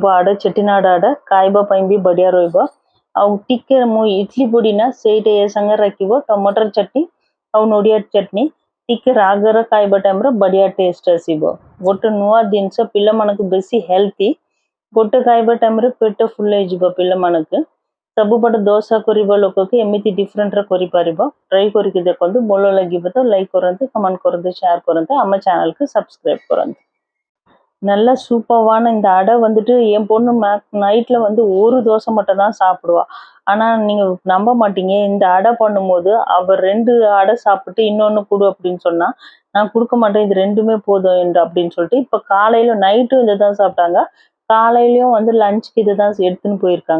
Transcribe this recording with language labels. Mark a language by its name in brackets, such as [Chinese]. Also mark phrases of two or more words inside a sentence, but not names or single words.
[Odia] ଆଡ଼ ଚେଟିନାଡ଼ ଆଡ଼ ଖାଇବା ପାଇଁ ବି ବଢ଼ିଆ ରହିବ। ଆଉ ଟିକେ ମୁଁ ଇଡଲି ପୋଡ଼ି ନା ସେଇଟା ଏ ସାଙ୍ଗରେ ରଖିବ ଟମାଟର ଚଟନି ଆଉ ନଡ଼ିଆ ଚଟନି, ଟିକେ ରାଗର ଖାଇବା ଟାଇମ୍ରେ ବଢ଼ିଆ ଟେଷ୍ଟ ଆସିବ। ଗୋଟେ ନୂଆ ଜିନିଷ ପିଲାମାନଙ୍କୁ ବେଶୀ ହେଲ୍ଦି, ଗୋଟେ ଖାଇବା ଟାଇମ୍ରେ ପେଟ ଫୁଲ୍ ହେଇଯିବ ପିଲାମାନଙ୍କୁ। ସବୁପଟେ ଦୋସା କରିବା ଲୋକକୁ ଏମିତି ଡିଫରେଣ୍ଟରେ କରିପାରିବ। ଟ୍ରାଏ କରିକି ଦେଖନ୍ତୁ, ଭଲ ଲାଗିବ ତ ଲାଇକ୍ କରନ୍ତୁ, କமெண்ட் କରନ୍ତୁ, ஷேர் କରନ୍ତୁ, ଆମ ଚ୍ୟାନେଲକୁ சப்ஸ்கிரைப் କରନ୍ତୁ। [Tamil] நல்ல சூப்பரான இந்த அடை வந்துட்டு என் பொண்ணு நைட்டில் வந்து ஒரு தோசை மட்டும் தான் சாப்பிடுவா। ஆனால் நீங்கள் நம்ப மாட்டீங்க, இந்த அடை பண்ணும்போது அவள் 2 அடை சாப்பிட்டு இன்னொன்று கொடு அப்படின்னு சொன்னால் நான் கொடுக்க மாட்டேன், இது 2மே போதும் என்று அப்படின்னு சொல்லிட்டு இப்போ காலையில் நைட்டும் இதை தான் சாப்பிட்டாங்க, காலையிலையும் வந்து லஞ்சுக்கு இதை தான் எடுத்துன்னு போயிருக்காங்க।